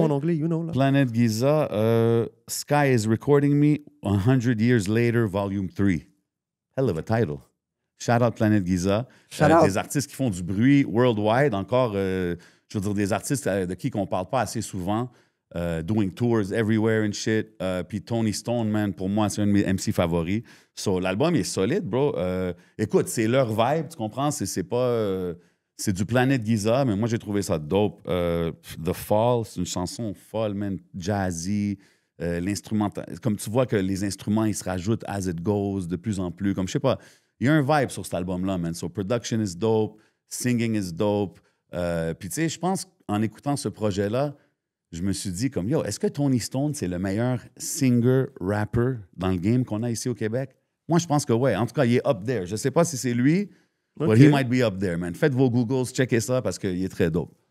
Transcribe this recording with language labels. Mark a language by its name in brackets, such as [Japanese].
[French] mon anglais, [English] you know. [French] Là. [English] Planet Giza, Sky is recording me 100 years later, volume 3. Hell of a title. Shout out Planet Giza. Shout out. [French] Des artistes qui font du bruit worldwide. Encore, je veux dire, des artistes de qui on parle pas assez souvent. [English] Doing tours everywhere and shit. [French] Puis Tony Stone, man, pour moi, c'est un de mes MC favoris. So, l'album est solide, bro. Écoute, c'est leur vibe, tu comprends? C'est pas... c'est du Planet Giza, mais moi, j'ai trouvé ça dope. The Fall, c'est une chanson folle, man, jazzy. L'instrumental... Comme tu vois que les instruments, ils se rajoutent [English] as it goes [French] de plus en plus. Comme, je sais pas, il y a un vibe sur cet album-là, man. [English] So, production is dope, singing is dope. [French] Puis, tu sais, je pense qu'en écoutant ce projet-là, je me suis dit comme, yo, est-ce que Tony Stone, c'est le meilleur singer-rapper dans le game qu'on a ici au Québec? Moi, je pense que ouais. En tout cas, il est [English] up there. [French] Je sais pas si c'est lui, [English] but he might be up there, man. [French] Faites vos Googles, checkez ça parce qu'il est très dope.